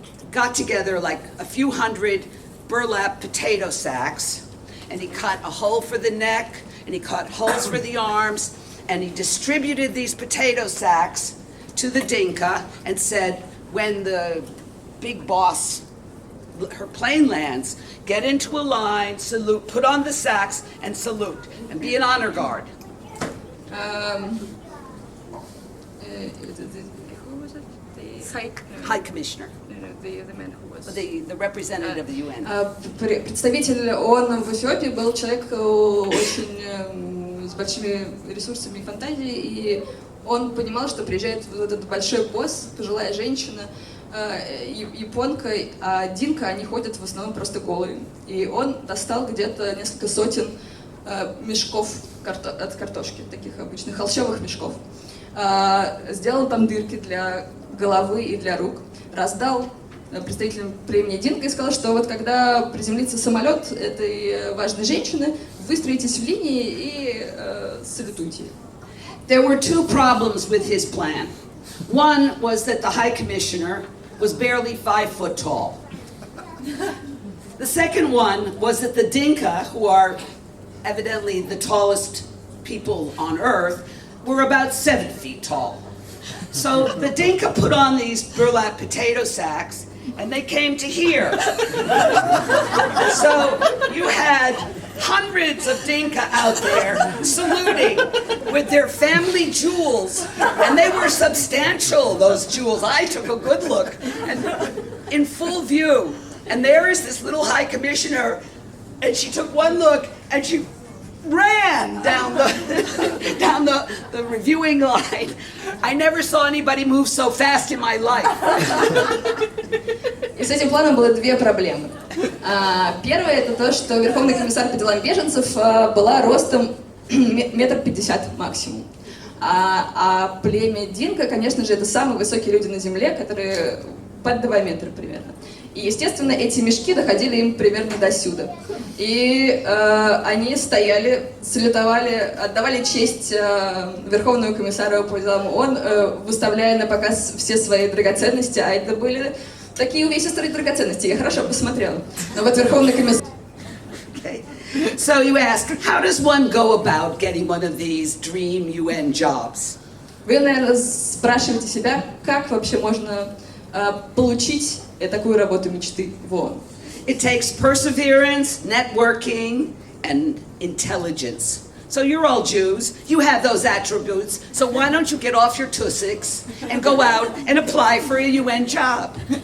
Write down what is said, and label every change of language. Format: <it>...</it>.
<en>got together like a few hundred burlap potato sacks, and he cut a hole for the neck, and he cut holes for the arms, and he distributed these potato sacks to the Dinka and said, when the big boss, her plane lands, get into a line, salute, put on the sacks, and salute, and be an honor guard. Who was it? The High Commissioner. The man who was... The representative of the UN.</en> <ru>Представитель ООН в Эфиопии был человек очень с большими ресурсами и фантазией, и он понимал, что приезжает вот этот большой босс, пожилая женщина, японка, а Динка, они ходят в основном просто голые. И он достал где-то несколько сотен мешков от картошки, таких обычных холщовых мешков. Сделал там дырки для головы и для рук, раздал представителям племени Динка и сказал, что вот когда приземлится самолет этой важной женщины, выстроитесь в линии и салютуйте.</ru> <en>There were 2 problems with his plan. One was that the High Commissioner was barely 5 foot tall. The second one was that the Dinka, who are evidently the tallest people on earth, were about 7 feet tall. So the Dinka put on these burlap potato sacks, and they came to here. So you had hundreds of Dinka out there saluting with their family jewels, and they were substantial, those jewels. I took a good look, and in full view. And there is this little High Commissioner, and she took one look, and she ran down the reviewing line. I never saw anybody move so fast in my life.</en> <ru>И с этим планом было 2 проблемы. Первое это то, что Верховный комиссар по делам беженцев была ростом 1,50 метра максимум. А племя Динка, конечно же, это самые высокие люди на земле, которые под 2 метра примерно. И, естественно, эти мешки доходили им примерно до сюда. И они стояли, салютовали, отдавали честь Верховному комиссару по делам ООН, выставляя на показ все свои драгоценности, а это были такие увесистые драгоценности, я хорошо посмотрела. Но вот Верховный комиссар...</ru> <en>Okay. So you ask, how does one go about getting one of these dream UN jobs?</en> <ru>Вы, наверное, спрашиваете себя, как вообще можно получить такую работу мечты в ООН.</ru> <en>It takes perseverance, networking, and intelligence. So you're all Jews, you have those attributes, so why don't you get off your tussiks and go out and apply for a UN job?</en>